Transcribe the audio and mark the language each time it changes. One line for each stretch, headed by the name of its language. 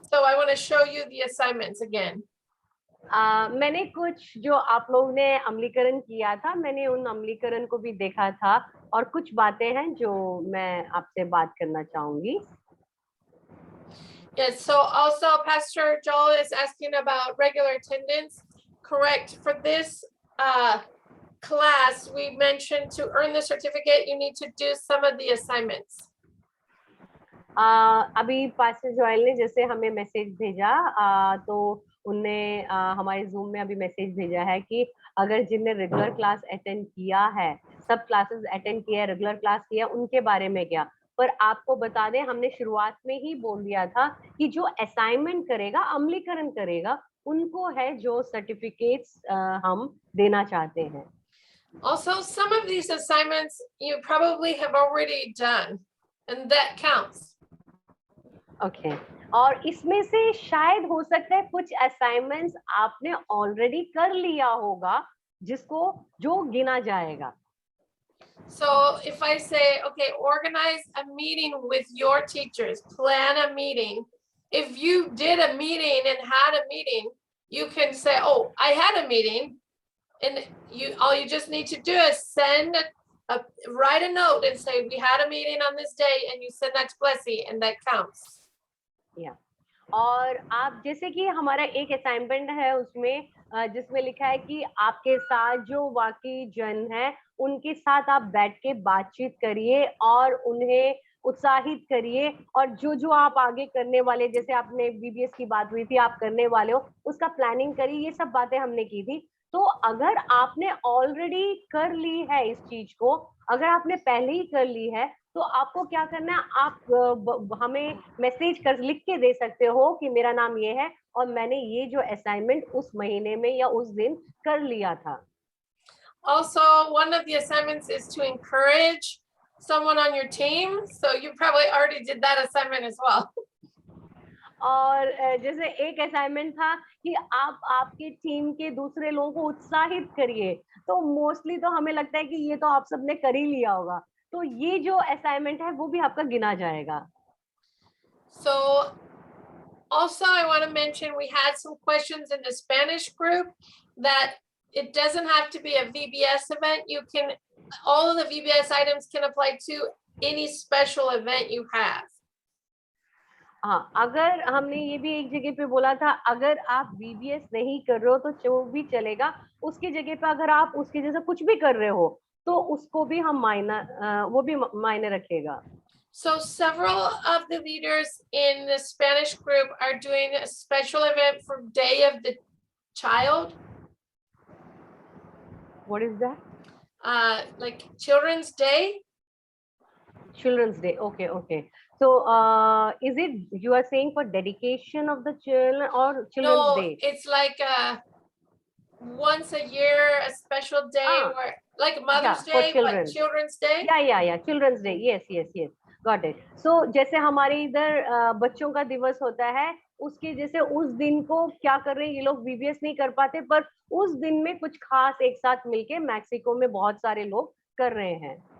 English: So I want to show you the assignments again.
Hindi: मैंने कुछ जो आप लोग ने अमलीकरण किया था, मैंने उन अमलीकरण को भी देखा था, और कुछ बातें हैं जो मैं आपसे बात करना चाहूंगी।
English: Yes, so also Pastor Joel is asking about regular attendance. Correct. For this class, we mentioned to earn the certificate, you need to do some of the assignments.
Hindi: अभी पास्टर जोएल ने जैसे हमें मैसेज भेजा, तो उनने हमारे zoom में अभी मैसेज भेजा है कि अगर जिनने रेगुलर क्लास अटेंड किया है, सब क्लासेस अटेंड किया है, रेगुलर क्लास किया, उनके बारे में क्या। पर आपको बता दें, हमने शुरुआत में ही बोल दिया था कि जो असाइनमेंट करेगा, अमलीकरण करेगा, उनको है जो सर्टिफिकेट्स हम देना चाहते हैं।
English: Also, some of these assignments you probably have already done, and that counts.
Hindi: Okay, और इसमें से शायद हो सकता है कुछ असाइनमेंट्स आपने ऑलरेडी कर लिया होगा, जिसको जो गिना जाएगा।
English: So if I say, okay, organize a meeting with your teachers, plan a meeting. If you did a meeting and had a meeting, you can say, oh, I had a meeting, and all you just need to do is write a note and say we had a meeting on this day, and you send that to Blessy, and that counts.
Hindi: या और आप जैसे कि हमारा एक assignment है उसमें, जिसमें लिखा है कि आपके साथ जो वाकई जन है, उनके साथ आप बैठ के बातचीत करिए और उन्हें उत्साहित करिए, और जो जो आप आगे करने वाले, जैसे आपने बीबीएस की बात हुई थी, आप करने वाले हो, उसका प्लानिंग करिए। ये सब बातें हमने की थी। तो अगर आपने ऑलरेडी कर ली है इस चीज को, अगर आपने पहले ही कर ली है, तो आपको क्या करना है, आप हमें मैसेज कर लिख के दे सकते हो कि मेरा नाम ये है और मैंने ये जो असाइनमेंट उस महीने में या उस दिन कर लिया था।
English: Also, one of the assignments is to encourage someone on your team. So you probably already did that assignment as well.
Hindi: और जैसे एक असाइनमेंट था कि आप आपके टीम के दूसरे लोगों को उत्साहित करिए, तो मोस्टली तो हमें लगता है कि ये तो आप सबने कर ही लिया होगा, तो ये जो असाइनमेंट है वो भी आपका गिना जाएगा।
English: So also I want to mention we had some questions in the Spanish group that it doesn't have to be a VBS event. You can, all of the VBS items can apply to any special event you have.
Hindi: हाँ, अगर हमने ये भी एक जगह पे बोला था, अगर आप VBS नहीं कर रहे हो तो जो भी चलेगा, उसकी जगह पे अगर आप उसके जैसा कुछ भी कर रहे हो, तो उसको भी हम वो भी मायने रखेगा।
English: So several of the leaders in the Spanish group are doing a special event for Day of the Child. What is that? Like Children's Day. Children's Day. Okay, okay. So, is it you are saying for dedication of the children or Children's Day? No, it's like once a year, a special day where, like Mother's Day, but Children's Day. Yeah. Children's Day. Yes. Got it.
Hindi: So, जैसे हमारे इधर बच्चों का दिवस होता है, उसके जैसे उस दिन को क्या कर रहे हैं ये लोग, VBS नहीं कर पाते, पर उस दिन में कुछ खास एक साथ मिलके मैक्सिको में बहुत सारे लोग कर रहे हैं।